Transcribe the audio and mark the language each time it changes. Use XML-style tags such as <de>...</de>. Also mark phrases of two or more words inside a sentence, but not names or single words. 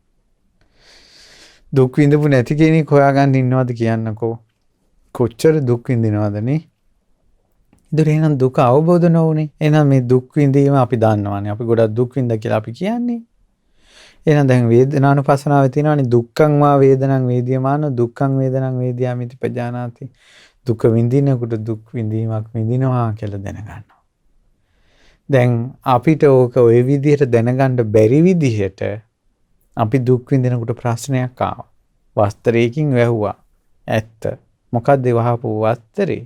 <si>දුක් විඳපු නැති කෙනෙක් හොයාගන්න ඉන්නවද කියන්නකෝ. කොච්චර දුක් විඳිනවද නේ? ඒතර එහෙනම් දුක අවබෝධ නොවුනේ. එහෙනම් මේ දුක් විඳීම අපි දන්නවානේ. අපි ගොඩක් දුක් විඳා කියලා අපි කියන්නේ. එහෙනම් දැන් වේදනානුපස්සනාවේ තියෙනවානේ</si> <pi>දුක්ඛං වා වේදනං වේදියමාන දුක්ඛං වේදනං වේදියාමිති පජානාති.</pi> <si>දුක විඳිනකොට දුක් විඳීමක් විඳිනවා කියලා දැනගන්නවා. දැන් අපිට ඕක ওই විදිහට දැනගන්න බැරි විදිහට අපි දුක් විඳිනකොට ප්‍රශ්නයක් ආවා. වස්ත්‍රයකින් වැහුවා. ඇත්ත. මොකද්ද වහපු වස්ත්‍රේ?</si>